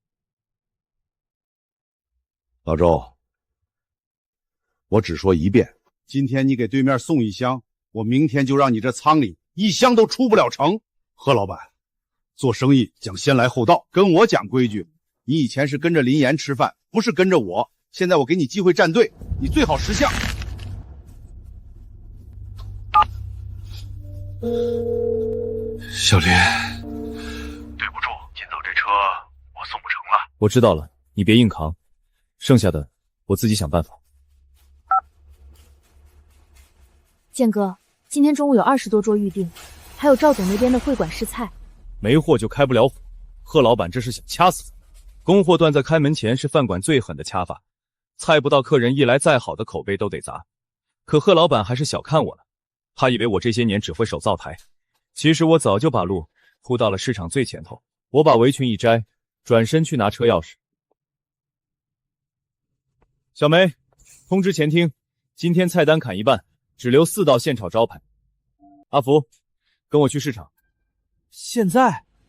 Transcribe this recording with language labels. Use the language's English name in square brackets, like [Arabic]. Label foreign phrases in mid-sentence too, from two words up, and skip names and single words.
[Chinese] 老周，我只說一遍，今天你給對面送一箱，我明天就讓你這倉裡一箱都出不了城。賀老板，做生意講先來後到，跟我講規矩。你以前是跟着林岩吃飯，不是跟着我。現在我給你機會站隊，你最好識相。小林，对不住，今早这车我送不成了。我知道了，你別硬扛，剩下的我自己想辦法。建哥，今天中午有20多桌預定，還有趙總那邊的會館試菜。沒貨就開不了火，賀老闆這是想掐死咱。供貨斷在開門前是飯館最狠的掐法，菜不到客人一來，再好的口碑都得砸。可賀老闆還是小看我了，他以為我這些年只會守灶台，其實我早就把路鋪到了市場最前頭。我把圍裙一摘，轉身去拿車鑰匙。小梅，通知前廳，今天菜單砍一半，只留4道現炒招牌。阿福，跟我去市場。現在。